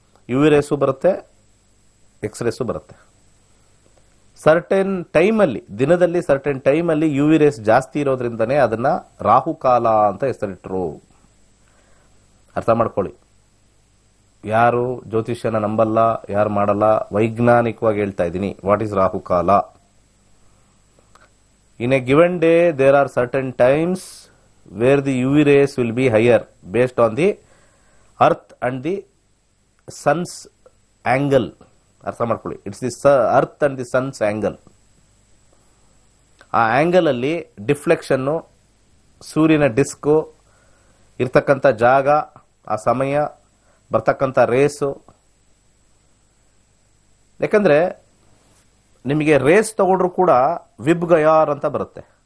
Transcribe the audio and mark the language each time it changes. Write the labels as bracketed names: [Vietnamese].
[Kannada] UV race ಬರುತ್ತೆ, X-race ಬರುತ್ತೆ. Certain ಟೈಮಲ್ಲಿ, ದಿನದಲ್ಲಿ ಸರ್ಟೆನ್ ಟೈಮಲ್ಲಿ UV ರೇಸ್ ಜಾಸ್ತಿ ಇರೋದ್ರಿಂದನೇ ಅದನ್ನ ರಾಹುಕಾಲ ಅಂತ ಹೆಸರಿಟ್ರು. ಅರ್ಥ ಮಾಡ್ಕೊಳ್ಳಿ. ಯಾರು ಜ್ಯೋತಿಷ್ಯನ ನಂಬಲ್ಲ, ಯಾರು ಮಾಡಲ್ಲ, ವೈಜ್ಞಾನಿಕವಾಗಿ ಹೇಳ್ತಾ ಇದ್ದೀನಿ. [English] What is ರಾಹುಕಾಲ? In a given day, there are certain times where the UV rays will be higher based on the earth and the sun's angle. [Kannada] ಅರ್ಥ ಮಾಡ್ಕೊಳ್ಳಿ. [English] It's the earth and the sun's angle. [Kannada] ಆ angle ಅಲ್ಲಿ ಡಿಫ್ಲೆಕ್ಷನ್ನು, ಸೂರ್ಯನ disk ಇರ್ತಕ್ಕಂಥ ಜಾಗ, ಆ ಸಮಯ, ಬರ್ತಕ್ಕಂಥ ರೇಸು. ಯಾಕಂದ್ರೆ ನಿಮಗೆ ರೇಸ್ ತಗೊಂಡ್ರು ಕೂಡ ವಿಬ್ ಗಯಾರ್ ಅಂತ ಬರುತ್ತೆ.